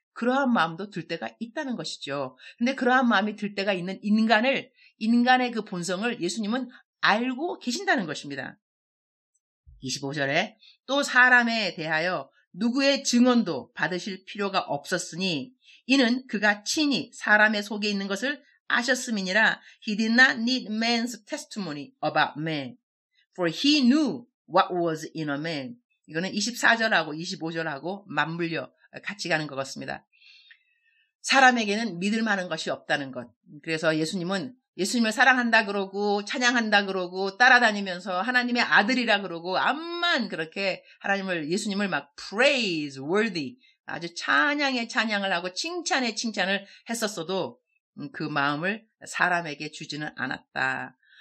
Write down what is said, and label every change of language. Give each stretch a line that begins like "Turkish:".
Korean: 그러한 마음도 들 때가 있다는 것이죠. 근데 그러한 마음이 들 때가 있는 인간의 그 본성을 예수님은 알고 계신다는 것입니다. 25절에 또 사람에 대하여 누구의 증언도 받으실 필요가 없었으니 이는 그가 친히 사람의 속에 있는 것을 아셨음이니라.
English: He did not need man's testimony about man, for he knew what was in a man.
Korean: 이거는 24절하고 25절하고 맞물려 같이 가는 것 같습니다. 사람에게는 믿을 만한 것이 없다는 것. 그래서 예수님은 예수님을 사랑한다 그러고 찬양한다 그러고 따라다니면서 하나님의 아들이라 그러고 암만 그렇게 예수님을 막
English: praise worthy,
Korean: 아주 찬양에 찬양을 하고 칭찬에 칭찬을 했었어도 그 마음을 사람에게 주지는 않았다.